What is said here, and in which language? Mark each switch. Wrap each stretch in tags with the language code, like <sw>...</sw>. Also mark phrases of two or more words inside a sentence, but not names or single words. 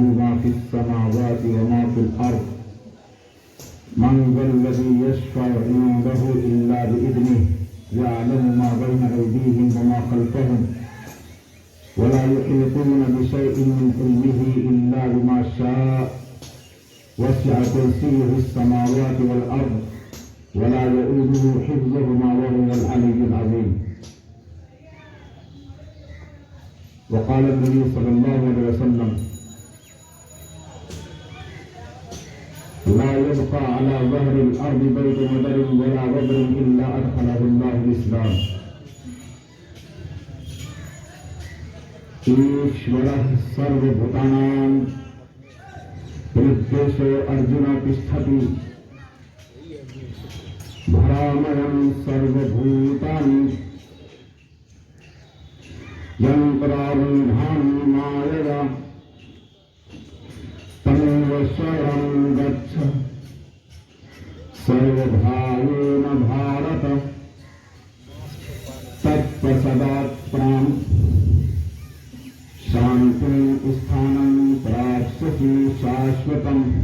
<ar>ما في السماوات وما في الأرض من ذا الذي يشفع عنده إلا بإذنه يعلم ما بين أيديهم وما خلفهم ولا يحيطون بشيء من علمه إلا بما شاء وسع كرسيه السماوات والأرض ولا يؤوده حفظهما وهو العلي العظيم. وقال النبي صلى الله عليه وسلم لا يبقى على ظهر الأرض بيت مدر ولا وبر إلا أدخله الله الإسلام.</ar> <sa>ईश्वरः सर्वभूतानां हृद्देशे अर्जुन तिष्ठति भ्रामयन् सर्वभूतानि यन्त्रारूढानि मायया तमेव शरणं गच्छ सर्वभावेन भारत तत्प्रसादात् प्राण शान्तिं स्थानं प्राप्स्यसि शाश्वतम्।</sa>